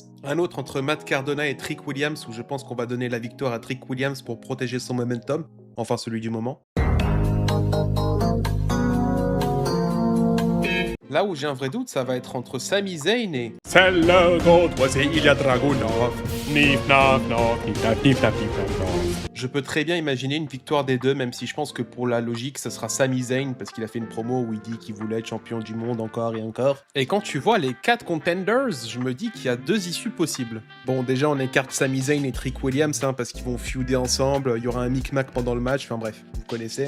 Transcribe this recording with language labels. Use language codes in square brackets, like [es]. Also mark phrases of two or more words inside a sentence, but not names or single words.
[fr] Un autre entre Matt Cardona et Trick Williams, où je pense qu'on va donner la victoire à Trick Williams pour protéger son momentum, enfin celui du moment. Là où j'ai un vrai doute, ça va être entre Sami Zayn et... C'est le contre Ilya Dragunov. Nif naf naf, nif naf nif naf nif naf. Je peux très bien imaginer une victoire des deux, même si je pense que pour la logique, ce sera Sami Zayn, parce qu'il a fait une promo où il dit qu'il voulait être champion du monde encore et encore. Et quand tu vois les 4 contenders, je me dis qu'il y a 2 issues possibles. Bon, déjà, on écarte Sami Zayn et Trick Williams, parce qu'ils vont feuder ensemble, il y aura un micmac pendant le match, enfin bref, vous connaissez.